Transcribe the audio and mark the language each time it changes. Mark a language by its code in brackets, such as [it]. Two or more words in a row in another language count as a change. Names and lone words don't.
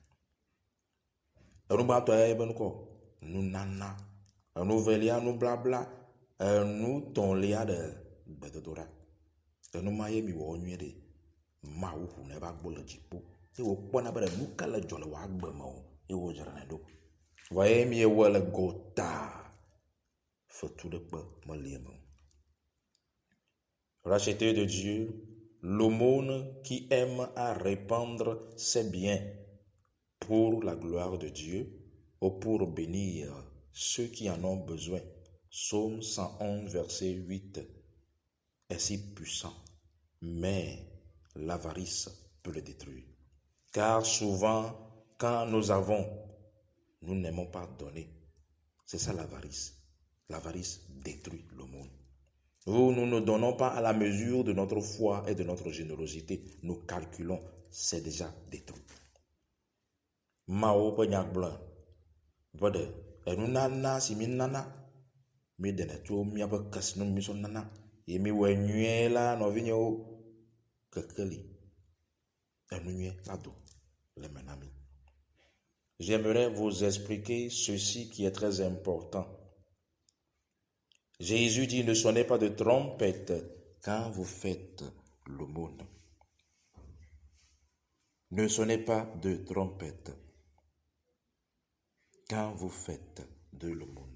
[ee] Enu gbãtɔ ya be nukɔ nunana, enu velia nublabla, enu tɔ̃lia ɖe gbedodoɖa. Enu ma ye mi wɔ nyuie ɖe Mawu ƒona ebe agbo le dziƒo eye wòkpɔna be nu ka le dzɔ le wò agbe me o eye wòdzrae ɖo. Vɔ ye mi ewɔe le gota, fetuɖekpe meli eme o. [fr] Racheté de Dieu, l'aumône qui aime à répandre ses biens pour la gloire de Dieu ou pour bénir ceux qui en ont besoin. Psaume 111, verset 8 est si puissant, mais l'avarice peut le détruire. Car souvent, quand nous avons, nous n'aimons pas donner. C'est ça l'avarice. L'avarice détruit l'aumône. Nous ne donnons pas à la mesure de notre foi et de notre générosité. Nous calculons, c'est déjà détruit. [ee] Mao pe nyagblẽ, vede enu nana si mi nana, mi dene tso miaƒe kesinɔnu mi sɔ nana, ye mi wɔe nyuie la nɔvinyewo, kekeli, enu nyuie la do le me na mi. [fr] J'aimerais vous expliquer ceci qui est très important. Jésus dit, ne sonnez pas de trompette quand vous faites l'aumône. Ne sonnez pas de trompette quand vous faites de l'aumône.